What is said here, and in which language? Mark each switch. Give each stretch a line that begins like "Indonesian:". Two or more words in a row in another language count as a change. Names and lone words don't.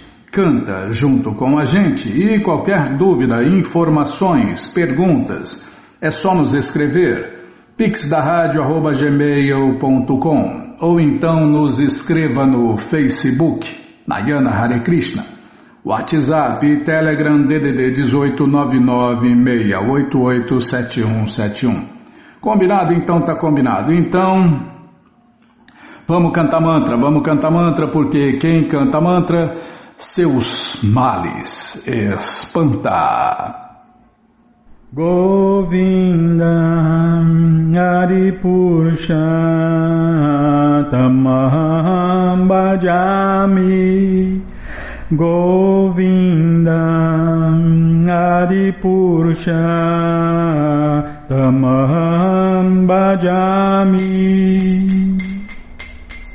Portuguese: Canta junto com a gente e qualquer dúvida, informações, perguntas, é só nos escrever pixdaradio@gmail.com ou então nos escreva no Facebook, Nayana Hare Krishna, WhatsApp e Telegram DDD 189968877171. Combinado? Então tá combinado. Então, vamos cantar mantra, porque quem canta mantra, seus males espanta.
Sanskrit: गोविन्द आदिपुरुष तमहम् भजामि, गोविन्द आदिपुरुष तमहम् भजामि.